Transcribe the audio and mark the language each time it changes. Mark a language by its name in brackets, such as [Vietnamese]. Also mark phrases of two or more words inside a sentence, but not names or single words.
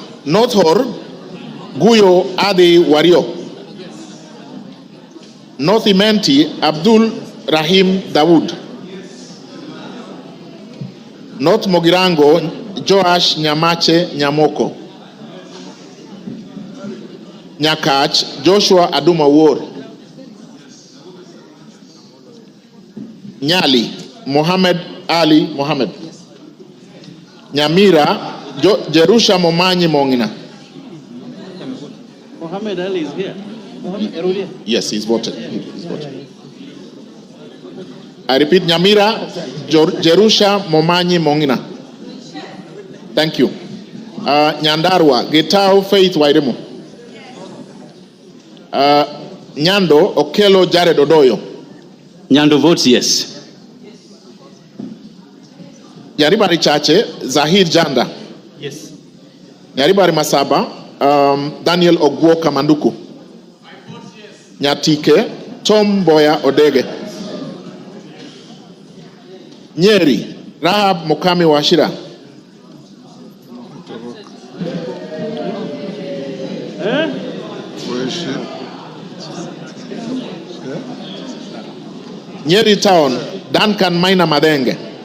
[English] North Hor, Guyo Adi Wario. North Imenti, Abdul Rahim Dawood. North Mogirango, Joash Nyamache Nyamoko. Nyakach, Joshua Aduma War. Nyali, Mohammed Ali Mohammed. Nyamira, Jerusha Momanyi Mongina. Mohammed Ali is here. Mohammed, yes, he's voted. He's voted. I repeat, Nyamira, Jerusha Momanyi Mongina. Thank you. Nyandarua, Getao Faith Wairemo. Nyando, Okelo Jared Odoyo. Nyando votes yes. Nyaribari Chache, Zahir Janda. Yes. Nyaribari Masaba, Daniel Ogwo Kamanduku. Nyatike, Tom Boya Odege. Nyeri, Rahab Mukami Washira. Nyeri Town, Duncan Maina Madenge.